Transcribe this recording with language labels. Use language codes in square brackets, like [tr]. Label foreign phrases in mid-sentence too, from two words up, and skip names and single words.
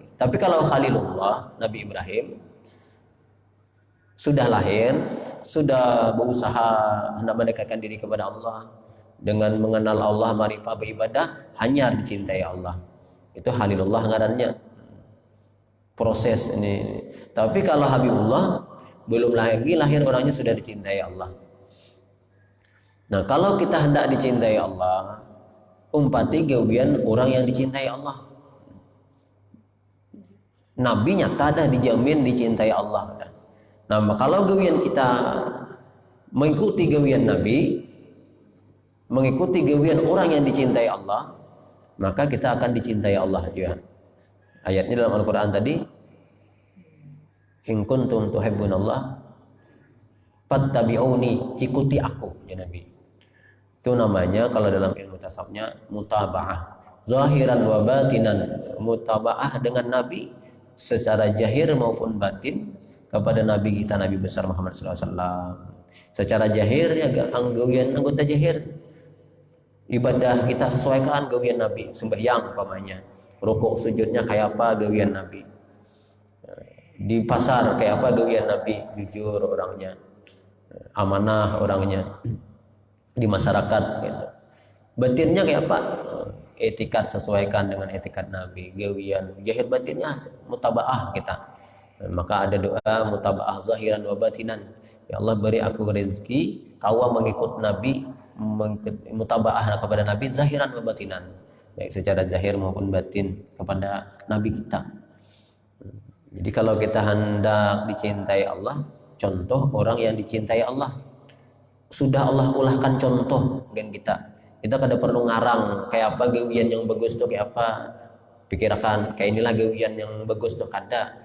[id] Tapi kalau Khalilullah, Nabi Ibrahim sudah lahir, sudah berusaha hendak mendekatkan diri kepada Allah dengan mengenal Allah, ma'rifah, beribadah, hanya dicintai Allah. [bjn] Itu Khalilullah ngarannya. [id] Proses ini. Tapi kalau Habibullah belum lagi lahir, orangnya sudah dicintai Allah. [bjn] Nah, kalau kita hendak dicintai Allah, umpati gawian orang yang dicintai Allah. Nabi nyata dah dijamin dicintai Allah. Nah, kalau gawian kita mengikuti gawian Nabi, mengikuti gawian orang yang dicintai Allah, [id] maka kita akan dicintai Allah juga. Ayatnya dalam Al-Quran tadi, [ar] إن كنتم تحبون الله فاتبعوني, [id] ikuti aku ya Nabi. Itu namanya kalau dalam ilmu tasawufnya mutaba'ah, [ar] ظاهرا وباطنا. [id] Mutaba'ah dengan Nabi secara zahir maupun batin kepada Nabi kita, Nabi besar Muhammad SAW. [bjn] Secara zahir ya gawian anggota zahir ibadah kita sesuaikan gawian Nabi, sembahyang umpamanya, rukuk sujudnya kayak apa gawian Nabi, di pasar kayak apa gawian Nabi, jujur orangnya, amanah orangnya, di masyarakat gitu. Batinnya kayak apa, etikat sesuaikan dengan etikat Nabi, gawian zahir batinnya mutaba'ah kita. Maka ada doa mutaba'ah [ar] ظاهرا وباطنا, [bjn] ya Allah beri aku rezeki kawa mengikut Nabi, mutaba'ah kepada Nabi [ar] ظاهرا وباطنا, [id] baik secara zahir maupun batin kepada Nabi kita. [bjn] Jadi kalau kita hendak dicintai Allah, contoh orang yang dicintai Allah sudah Allah ulahkan contoh dengan kita. Kita kada perlu ngarang kayak apa gawian yang bagus tuh kayak apa, pikirkan kayak inilah gawian yang bagus tuh, kada.